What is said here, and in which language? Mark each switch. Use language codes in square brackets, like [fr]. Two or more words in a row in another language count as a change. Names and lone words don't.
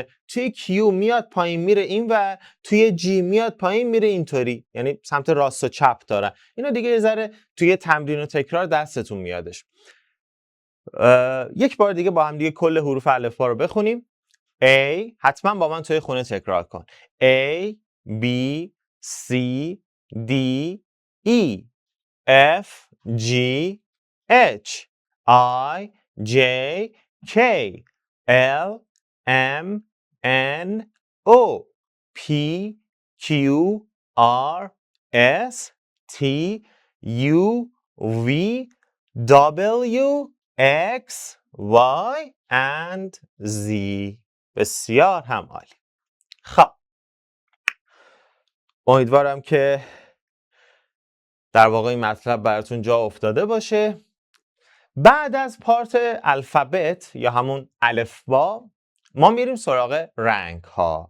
[fa] توی Q میاد پایین میره این و توی G میاد پایین میره اینطوری، یعنی سمت راست و چپ دارن. اینو دیگه یه ذره توی تمرین و تکرار دستتون میادش. یک بار دیگه با هم دیگه کل حروف الفبا رو بخونیم. A، حتما با من توی خونه تکرار کن. [en] A B C D E F G H I J K L M N O P Q R S T U V W X Y and Z. [fa] بسیار هم عالی. خب امیدوارم که در واقع این مطلب براتون جا افتاده باشه. بعد از پارت الفبت یا همون الفبا ما میریم سراغ رنگ ها.